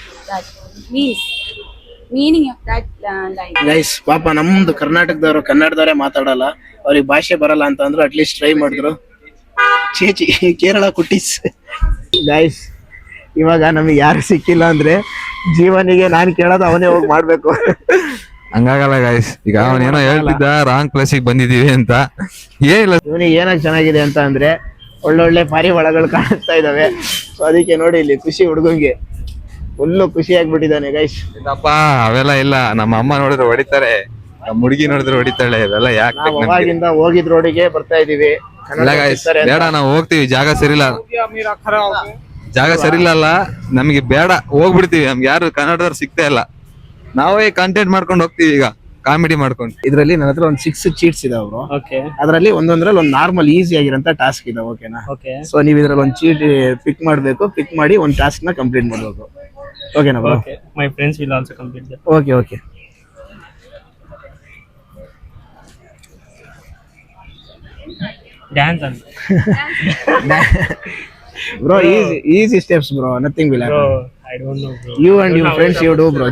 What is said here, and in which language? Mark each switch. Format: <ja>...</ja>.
<en>That meaning of that line.</en> <kn>Guys ಪಾಪ ನಮ್ದು ಕರ್ನಾಟಕದವರು ಕನ್ನಡದವರೇ ಮಾತಾಡಲ್ಲ, ಅವ್ರಿಗೆ ಭಾಷೆ ಬರಲ್ಲ ಅಂತ ಅಂದ್ರು, ಅಟ್ಲೀಸ್ಟ್ ಟ್ರೈ ಮಾಡಿದ್ರು. ಚೇಚಿ ಕೇರಳ ಕುಟೀಸ್. ಗೈಸ್ ಇವಾಗ ನಮಗೆ ಯಾರು ಸಿಕ್ಕಿಲ್ಲ ಅಂದ್ರೆ ಜೀವನಿಗೆ ನಾನು ಕೇಳೋದು ಅವನೇ ಹೋಗಿ ಮಾಡ್ಬೇಕು. ಹಂಗಾಗಲ್ಲ ಗೈಸ್. ಈಗ ಅವನೇನೋ ಹೇಳ್ತಿದ್ದ ರಾಂಗ್ ಪ್ಲೇಸಿಗೆ ಬಂದಿದೀವಿ ಅಂತ. ಏನಿಲ್ಲ, ಇವನಿಗೆ ಏನಾಗ ಚೆನ್ನಾಗಿದೆ ಅಂತ ಅಂದ್ರೆ ಒಳ್ಳೊಳ್ಳೆ ಪಾರಿವಾಳಗಳು ಕಾಣಿಸ್ತಾ ಇದಾವೆ. ಸೊ ಅದಕ್ಕೆ ನೋಡಿ ಇಲ್ಲಿ ಖುಷಿ ಹುಡುಗಂಗೆ ಫುಲ್ಲು ಖುಷಿ ಆಗ್ಬಿಟ್ಟಿದ್ದಾನೆ ಗೈಸ್. ಇಲ್ಲಪ್ಪ ಅವೆಲ್ಲ ಇಲ್ಲ. ನಮ್ಮ ಅಮ್ಮ ನೋಡಿದ್ರೆ ಹೊಡಿತಾರೆ, ನಮ್ಮ ಹುಡುಗಿ ನೋಡಿದ್ರೆ ಹೊಡಿತಾಳೆ. ಇವೆಲ್ಲ ಯಾಕೆ ನಾವು ಅವಾಗಿಂದ ಹೋಗಿದ್ ರೋಡಿಗೆ ಬರ್ತಾ ಇದೀವಿ. ಬೇಡ, ನಾವು ಹೋಗ್ತೀವಿ. ಜಾಗ ಸರಿಲ್ಲ ಅಲ್ಲ ನಮಗೆ, ಬೇಡ ಹೋಗ್ಬಿಡ್ತೀವಿ. ನಮ್ಗೆ ಯಾರು ಕನ್ನಡದವ್ರು ಸಿಗ್ತಾ ಇಲ್ಲ. ನಾವೇ ಕಂಟೆಂಟ್ ಮಾಡ್ಕೊಂಡು ಹೋಗ್ತೀವಿ ಈಗ, ಕಾಮಿಡಿ ಮಾಡ್ಕೊಂಡು. ಇದ್ರಲ್ಲಿ ನನ್ನ ಹತ್ರ ಒಂದು 6 ಚೀಟ್ಸ್ ಇದಾವೆ ಬ್ರೋ.</kn> <en>Okay.</en> <kn>ಅದರಲ್ಲಿ ಒಂದೊಂದ್ರಲ್ಲಿ ಒಂದು ನಾರ್ಮಲ್ ಈಸಿ ಆಗಿರಂತ ಟಾಸ್ಕ್ ಇದೆ, ಓಕೆನಾ?</kn> <en>Okay.</en> <kn>ಸೊ ನೀವು ಇದ್ರಲ್ಲಿ ಒಂದು ಚೀಟ್ ಪಿಕ್ ಮಾಡಬೇಕು, ಪಿಕ್ ಮಾಡಿ ಒಂದು ಟಾಸ್ಕ್ ನ ಕಂಪ್ಲೀಟ್ ಮಾಡಬೇಕು, ಓಕೆನಾ bro?</kn> <en>Okay. My friends will also complete that. Okay Dance and bro. Easy steps bro, nothing will happen. bro, I don't know, bro. You and your friends, you do, bro.</en>